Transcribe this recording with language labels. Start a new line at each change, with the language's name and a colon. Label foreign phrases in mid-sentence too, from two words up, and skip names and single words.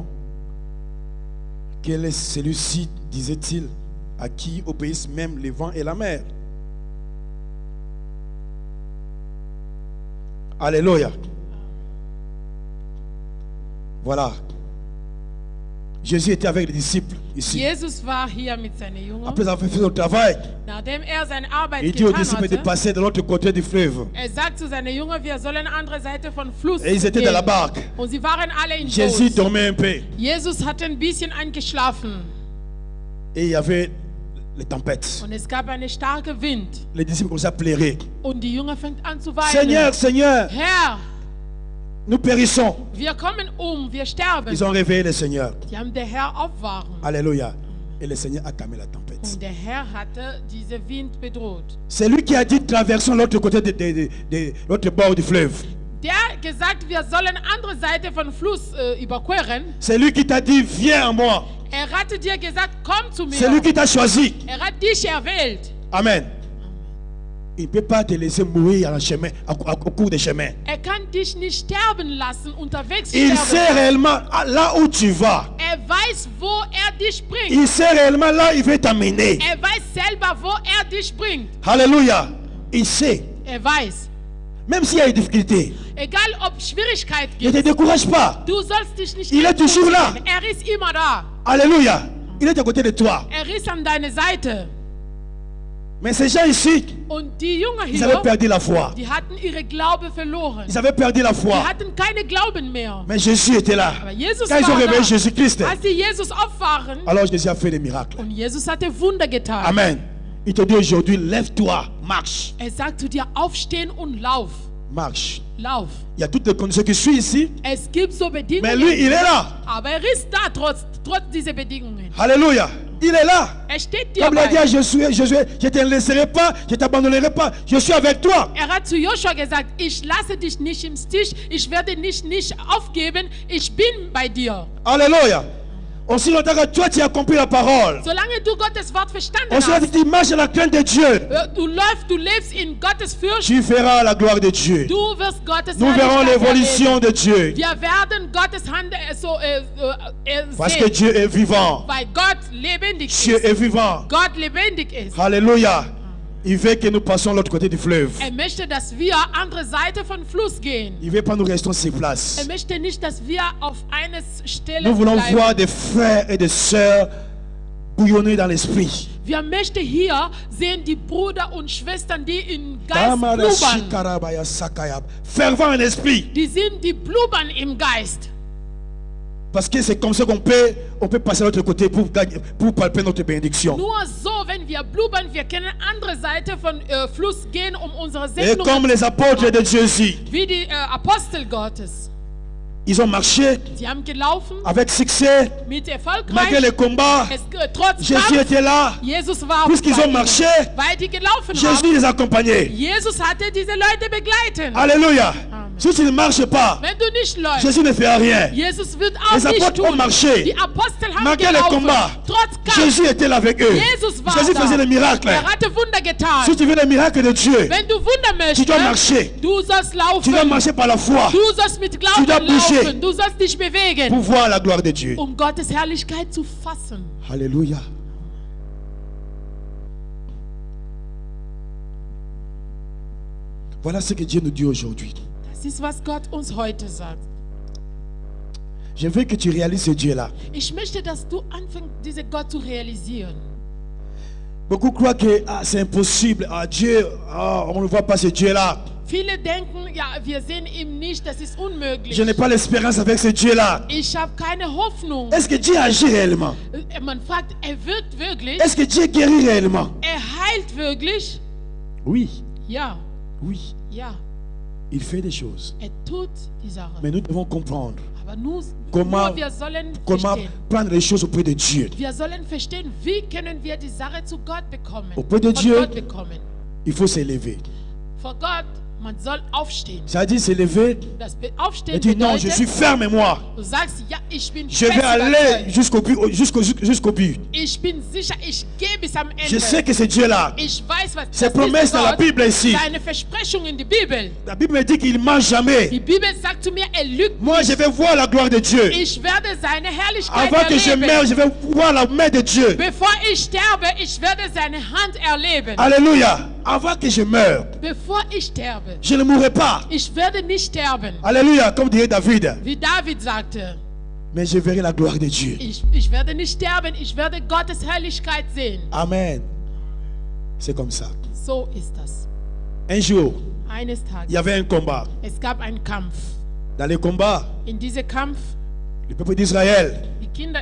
French: Quel est celui-ci, disait-il, à qui obéissent même le vent et la mer? Alléluia. Voilà. Jésus était avec les disciples ici.
German: Jesus war hier mit seinen Jüngern.
French: Après avoir fait son travail,
German: Nachdem seine Arbeit
French: il dit aux
German: getan
French: disciples de
German: hatte,
French: passer de l'autre côté du fleuve.
German: sagt zu seinen Jüngern, wir sollen andere Seite von Fluss
French: Et ils étaient dans la barque.
German: Und sie waren alle in
French: Jésus
German: Boot.
French: dormait un peu.
German: Jesus hatte ein bisschen eingeschlafen.
French: Et il y avait les tempêtes.
German: Und es gab einen starken Wind.
French: Les disciples commençaient à pleurer.
German: Und die Jünger fängt an zu weinen.
French: Seigneur, Seigneur,
German: Herr,
French: nous périssons.
German: wir kommen wir sterben.
French: Ils ont réveillé le Seigneur.
German: Die haben der Herr aufwachen.
French: Alléluia. Et le Seigneur a calmé la tempête.
German: Und der Herr hatte diesen Wind bedroht.
French: C'est lui qui a dit traversons l'autre côté de l'autre bord du fleuve.
German: Der hat gesagt, wir sollen andere Seite von Fluss überqueren.
French: C'est lui qui t'a dit viens à moi.
German: Hatte dir gesagt, komm zu mir.
French: C'est lui qui t'a choisi.
German: Hat dich erwählt.
French: Amen. Il ne peut pas te laisser mourir en chemin, au cours des chemins.
German: Kann dich nicht sterben lassen, unterwegs
French: Il
German: sterben.
French: sait réellement là où tu vas.
German: Weiß, wo dich bringt.
French: Il sait réellement là où il veut t'amener.
German: Weiß selber, wo dich bringt.
French: Alléluia. Il sait.
German: Weiß.
French: Même s'il y a des difficultés.
German: Egal ob Schwierigkeit
French: Ne te décourage pas.
German: Du sollst dich nicht
French: Il est toujours là.
German: Ist immer da.
French: Alléluia. Il est à côté de toi.
German: Ist an deiner Seite.
French: Mais ces gens ici,
German: Und die Jünger hier,
French: ils avaient perdu la foi.
German: Die hatten ihre Glaube verloren.
French: Ils avaient perdu la foi.
German: Die hatten keine Glauben mehr.
French: Mais Jésus était là.
German: Aber Jesus
French: Quand ils ont
German: war
French: réveillé
German: da.
French: Jésus-Christ,
German: Als sie Jesus aufwachen,
French: alors Jésus a fait des miracles.
German: und Jesus hatte Wunder getan.
French: Amen. Il te dit aujourd'hui, lève-toi, marche.
German: Sagt zu dir, aufstehen und lauf.
French: Marche.
German: Lauf.
French: Il y a toutes les conditions qui suivent ici.
German: Es gibt so Bedingungen.
French: Mais lui, il est là.
German: Aber ist da trotz dieser Bedingungen.
French: Alléluia. Il est là.
German: Steht dir
French: Comme il a
German: bei.
French: dit à Josué, je ne te laisserai pas, je ne t'abandonnerai pas. Je suis avec toi.
German: Hat zu Joshua gesagt, ich lasse dich nicht im Stich, ich werde dich nicht aufgeben, ich bin bei dir.
French: Alléluia. Aussi longtemps que toi tu as compris la parole.
German: Solange du Gottes Wort verstanden
French: Aussi longtemps
German: hast,
French: que tu marches dans la crainte de Dieu.
German: Du lebst in Gottes Furcht.
French: Tu verras la gloire de Dieu.
German: Du wirst Gottes
French: Nous verrons
German: Herrlichkeit
French: l'évolution
German: erleben.
French: de Dieu.
German: Wir werden Gottes Hand
French: Parce
German: sehen,
French: que Dieu est vivant.
German: weil Gott lebendig
French: Dieu
German: ist.
French: est vivant.
German: Gott lebendig ist.
French: Alléluia. Il veut que nous passions de l'autre côté du fleuve.
German: Möchte, dass wir andere Seite von Fluss gehen.
French: Il ne veut pas nous rester sur place.
German: Möchte nicht, dass wir auf einer Stelle
French: Nous voulons
German: bleiben.
French: voir des frères et des sœurs bouillonner dans l'esprit.
German: Wir möchten hier sehen die Brüder und Schwestern, die in Geist blubbern.
French: Fervent en esprit.
German: Die sind die blubbern im Geist.
French: Parce que c'est comme ça qu'on peut passer à l'autre côté pour palper notre bénédiction.
German: Nur so, wenn wir blubbern, wir können andere Seite von Fluss gehen, unsere
French: Et
German: Segnung
French: comme les apôtres de Jésus,
German: wie die Apostel Gottes.
French: ils ont marché
German: Sie haben gelaufen
French: avec succès,
German: mit
French: malgré les
German: Erfolgreich.
French: combats.
German: Trotz
French: Jésus
German: Kampf,
French: était là.
German: Jesus war
French: Puisqu'ils
German: bei
French: ont
German: ihnen.
French: marché,
German: Weil die gelaufen
French: Jésus
German: haben.
French: les accompagnait.
German: Jesus hatte diese Leute begleiten.
French: Alléluia. Amen. Si tu ne marches pas,
German: Wenn du nicht läufst,
French: Jésus ne fait rien.
German: Jesus wird auch
French: Les
German: nicht
French: apôtres ont
German: tun.
French: marché.
German: Die Apostel haben
French: Malgré les
German: gelaufen.
French: combats,
German: Trotz Kampf.
French: Jésus était là avec eux.
German: Jesus war
French: Jésus
German: da.
French: faisait les miracles.
German: Hatte Wunder getan.
French: Si tu veux les miracles de Dieu,
German: Wenn du Wunder
French: tu
German: möchtest,
French: dois marcher.
German: du sollst laufen.
French: Tu dois marcher par la foi
German: Du sollst mit
French: Tu dois
German: Glauben
French: bouger.
German: laufen. Du sollst dich bewegen,
French: pour voir la gloire de Dieu.
German: Gottes Herrlichkeit zu fassen.
French: Alléluia. Voilà ce que Dieu nous dit aujourd'hui.
German: Das ist, was Gott uns heute sagt.
French: Je veux que tu réalises ce Dieu-là.
German: Ich möchte, dass du anfängst, diesen Gott zu realisieren.
French: Beaucoup croient que c'est impossible. Dieu, on ne voit pas ce Dieu-là.
German: Viele denken, ja, wir sehen ihn nicht, das ist unmöglich.
French: Je n'ai pas l'espérance avec ce Dieu-là.
German: Ich habe keine Hoffnung.
French: Est-ce que Dieu agit réellement?
German: Man fragt, wirkt wirklich?
French: Est-ce que Dieu guérit réellement?
German: Heilt wirklich?
French: Oui,
German: Ja,
French: oui.
German: ja.
French: Il fait des choses.
German: Tut die Sache.
French: Mais nous devons comprendre
German: Aber nur
French: comment
German: wir sollen
French: comment
German: verstehen.
French: prendre les choses auprès de Dieu.
German: Wir sollen verstehen, wie können wir die Sache zu Gott bekommen.
French: Auprès de
German: Von
French: Dieu.
German: Gott bekommen.
French: Il faut s'élever.
German: Vor Gott, man soll aufstehen.
French: Ça dit s'élever.
German: Das Aufstehen
French: Et dit non, je
German: bedeutet,
French: suis ferme moi.
German: du sagst, ja, ich bin
French: Je vais
German: fest
French: aller
German: überzeugt.
French: jusqu'au but.
German: Ich bin sicher, ich gehe bis am Ende.
French: Je sais que c'est Dieu là.
German: Ich weiß, was
French: Ces
German: das
French: promesses
German: ist
French: dans la
German: Gott,
French: Bible ici.
German: seine Versprechung in die Bibel.
French: La Bible me dit qu'il ne ment jamais.
German: Die Bibel sagt zu mir, lügt
French: Moi, je
German: nicht.
French: vais voir la gloire de Dieu.
German: Ich werde seine Herrlichkeit
French: Avant que je
German: erleben.
French: meure, je vais voir la main de Dieu.
German: Bevor ich sterbe, ich werde seine Hand erleben.
French: Alléluia. avant que je meure,
German: bevor ich sterbe.
French: je ne mourrai pas.
German: Ich werde nicht sterben,
French: Alléluia, comme dirait David.
German: wie David sagte.
French: Mais je verrai la gloire de Dieu.
German: Ich werde nicht sterben, ich werde Gottes Herrlichkeit sehen.
French: Amen. C'est comme ça.
German: So ist das.
French: Un jour,
German: Eines
French: il y
German: Tages,
French: avait un combat.
German: es gab einen Kampf.
French: Dans les combats,
German: In diesem Kampf,
French: le peuple d'Israël
German: die Kinder